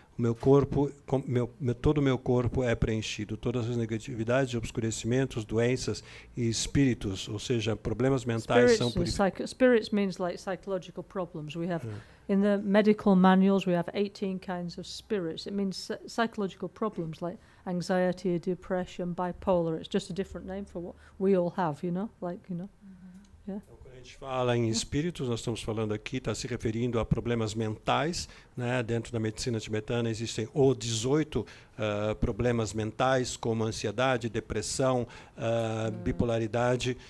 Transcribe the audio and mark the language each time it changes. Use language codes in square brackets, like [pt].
[pt] O meu corpo, todo o meu corpo é preenchido. Todas as negatividades, obscurecimentos, doenças e espíritos, ou seja, problemas mentais são purificados. [en] Spirits means like psychological problems. We have in the medical manuals we have 18 kinds of spirits. It means psychological problems like anxiety, depression, bipolar. It's just a different name for what we all have, you know, like, you know. Yeah. [pt] Quando a gente fala em espíritos, nós estamos falando aqui, está se referindo a problemas mentais, né? Dentro da medicina tibetana existem 18 problemas mentais, como ansiedade, depressão, bipolaridade.